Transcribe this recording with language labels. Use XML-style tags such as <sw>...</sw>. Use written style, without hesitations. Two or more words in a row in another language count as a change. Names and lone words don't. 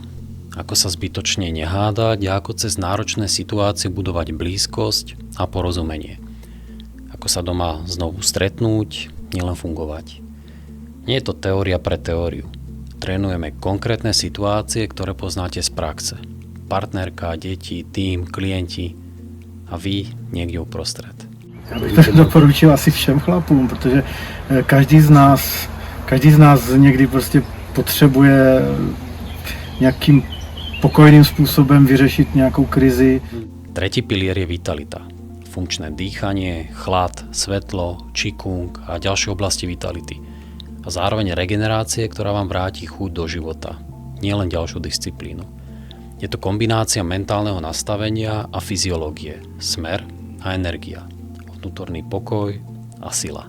<sk>Ako sa zbytočne nehádať a ako cez náročné situácie budovať blízkosť a porozumenie. Ako sa doma znovu stretnúť, nielen fungovať. Nie je to teória pre teóriu. Trénujeme konkrétne situácie, ktoré poznáte z praxe. Partnerka, deti, tím, klienti a vy niekde uprostred.</sk> <cs>Já bych to doporučil asi všem chlapům, protože každý z nás někdy prostě potřebuje nějakým pokojným způsobem vyřešit nějakou krizi.</cs> <sk>Tretí pilier je vitalita. Funkčné dýchanie, chlad, svetlo, qigong a ďalšie oblasti vitality. A zároveň regenerácie, ktorá vám vráti chuť do života, nielen ďalšiu disciplínu. Je to kombinácia mentálneho nastavenia a fyziológie, smer a energia, vnútorný pokoj a sila.</sk>